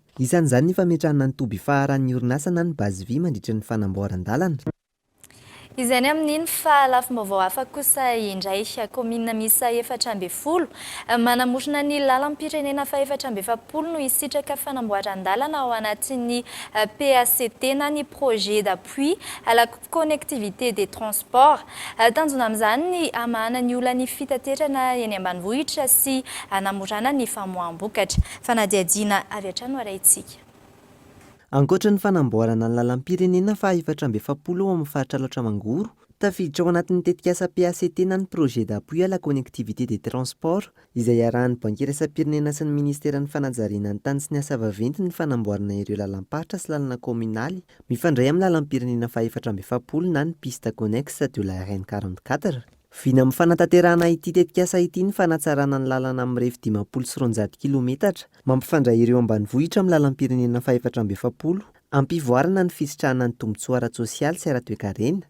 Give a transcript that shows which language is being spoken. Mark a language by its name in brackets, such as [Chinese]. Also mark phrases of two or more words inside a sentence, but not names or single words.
[Malagasy] Isan'izany ny fametrahana ny toby faharan'ny orinasa na ny bazy vy mandritra ny fanamboaran-dalana. Izany amin'iny fa lafim-baovao hafa kosa indray komina misa 440 manamorona ny lalam-pirenena fa 440 no isitraka fanamboaran-dalana ao anatin'ny PACT na ny [French] projet d'appui à la connectivité des transports. [Malagasy] Tanjona amin'izany ny amahana ny olana fitaterana eny ambanivohitra sy anamorana ny famoaham-bokatra. Fanadihadiana avy hatrany arahintsika. Ankoatra ny fanamboarana ny lalam-pirenena fa 470 ao amin'ny faritra Laotra Mangoro, tafiditra ao anatin'ny tetikasa PACT na ny [French] projet d'appui à la connectivité des transports [Malagasy] izay arahan'ny banky iraisam-pirenena sy ny ministeran'ny fanajarena ny tany sy ny asa vaventy ny fanamboarana ireo lalam-paritra sy lalana kominaly mifandray amin'ny lalam-pirenena fa 470 na ny [French] piste connexe de la RN 44. [Malagasy] Vina amin'ny fanatanterahana ity tetikasa ity ny fanatsarana ny lalana amin'ny refy 50 sy 200 kilometatra mampifandray ireo ambanivohitra amin'ny lalam-pirenena fa 470 ampivoarana ny fisitrahana ny tombotsoa ara-tsosialy sy ara-toekarena.